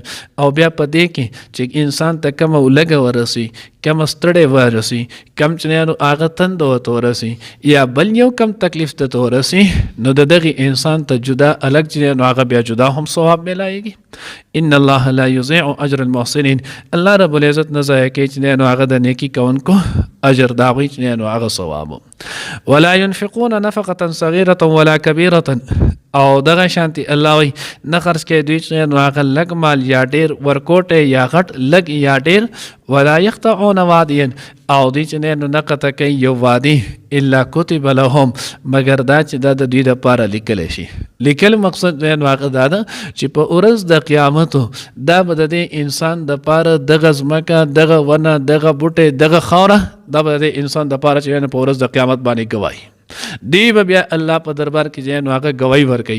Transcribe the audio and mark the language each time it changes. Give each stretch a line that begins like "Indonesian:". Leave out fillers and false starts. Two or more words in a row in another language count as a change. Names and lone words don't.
Pashto: او بیا په دې کې چې انسان ته کومه ولګه ورسي، کم ستړی ورسي، کم چې نو هغه تند ورته ورسي یا بل یو کم تکلیف ته ورسي، نو د دغه انسان ته جدا الګ چې نو هغه بیا جدا هم ثواب ملایږي.
Arabic: ان الله لا یضيع اجر المحسنین،
Pashto: الله رب العزت نه ضایع کوي چې نو هغه د نیکی کوونکو اجر دا وي چې نو هغه ثواب.
Arabic: ولا ينفقون نفقه صغيره ولا كبيره،
Pashto: او دغه شانتي الله وي نه خرج کوي دوی چې نو هغه لګ مال یا ډیر ورکوټه یا غټ لګ یا ډیر.
Arabic: ولا يقطعون واديا،
Pashto: او دوی چې نو نه قطع کوي یو وادي
Arabic: الا كتب لهم،
Pashto: مگر دا چې دا د دوی لپاره لیکل شي. لیکل مقصد نو هغه دا ده چې په ورځ د قیامت دا به د انسان د لپاره دغه ځمکه، دغه ونه، دغه بوټي، دغه خاوره، دا به د انسان د لپاره چې په ورځ د قیامت باندې گواهی دی به بیا الله په دربار کې نو هغه گواہی ورکوي.